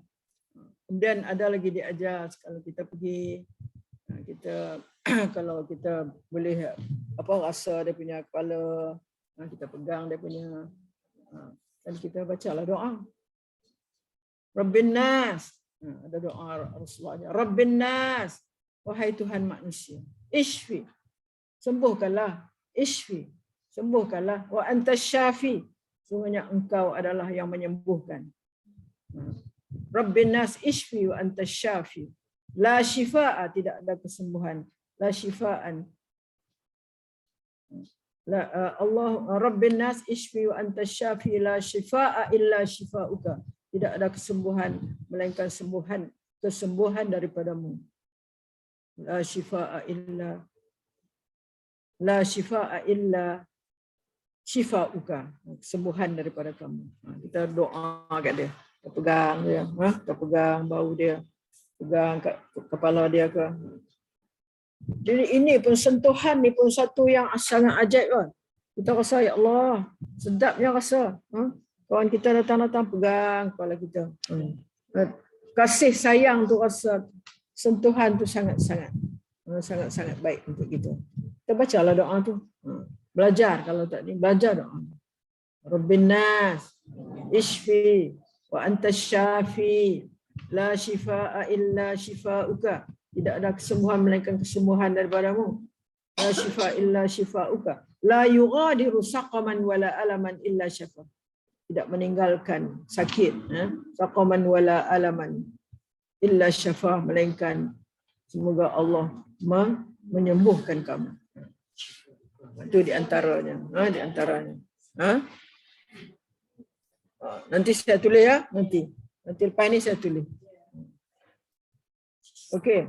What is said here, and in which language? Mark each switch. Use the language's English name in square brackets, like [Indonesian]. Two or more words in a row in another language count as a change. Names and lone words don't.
[Malay] Kemudian ada lagi diajar kalau kita pergi, kita kalau kita boleh rasa dia punya kepala, kita pegang dia punya, dan kita bacalah doa. [Arabic] رب الناس, [Malay] ada doa Rasulullah. [Arabic] رب الناس, [Malay] wahai Tuhan manusia, [Arabic] ishfi, sembuhkanlah, ishfi, sembuhkanlah, وأنت الشافي, [Malay] sungguhnya engkau adalah yang menyembuhkan. [Arabic] رب الناس اشف وأنت الشافي. لا شفاء, [Malay] tidak ada kesembuhan. [Arabic] لا شفاء. الله رب الناس اشف وأنت الشافي لا شفاء إلا شفاؤك. [Malay] Tidak ada kesembuhan melainkan kesembuhan daripadamu. [Arabic] لا شفاء إلا شفاؤك. [Malay] Kesembuhan daripada kamu. Kita doa kat dia. Kita pegang dia, kita pegang bau dia, pegang kat kepala dia ke. Jadi ini pun sentuhan ni pun satu yang sangat ajaib kan. Kita rasa, ya Allah, sedapnya rasa. Kawan kita datang-datang pegang kepala kita. Kasih sayang tu rasa, sentuhan tu sangat-sangat baik untuk kita. Kita bacalah doa tu. Belajar kalau tak ni, belajar doa. [Arabic] رب الناس اشف وأنت الشافي لا شفاء إلا شفاؤك. [Malay] Tidak ada kesembuhan melainkan kesembuhan daripadamu. [Arabic] لا شفاء إلا شفاؤك لا يغادر سقما ولا ألما إلا شفى. [Malay] Tidak meninggalkan sakit, [Arabic] سقما ولا ألما إلا شفى, [Malay] melainkan semoga Allah menyembuhkan kamu. Itu di antaranya, di antaranya. Nanti saya tulis ya, nanti lepas ni saya tulis. Okey.